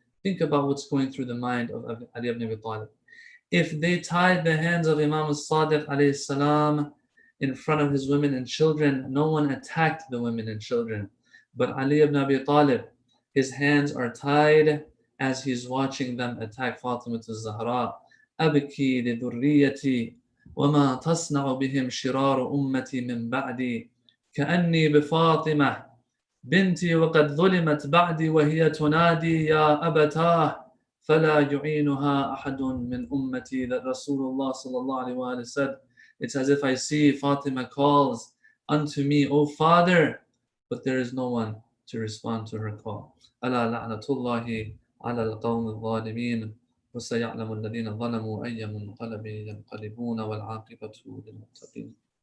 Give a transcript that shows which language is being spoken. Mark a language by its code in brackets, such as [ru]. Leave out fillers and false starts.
[en] Think about what's going through the mind of Ali ibn Abi Talib. If they tied the hands of Imam al-Sadiq A.S. in front of his women and children, no one attacked the women and children. But Ali ibn Abi Talib, his hands are tied as he's watching them attack Fatima al-Zahra. [ar] أبكي لذريتي وما تصنع بهم شرار أمتي من بعدي كأني بفاطمة بنتي وقد ظلمت بعدي وهي تنادي يا أبتاه فلا يعينها أحد من أمتي. [en] That Rasulullah sallallahu alaihi wasallam said, it's as if I see Fatima calls unto me, O father, but there is no one to respond to her call. [ar] ألا لعنة الله على القوم الظالمين وسيعلم الذين ظلموا أي منقلب ينقلبون والعاقبة للمتقين.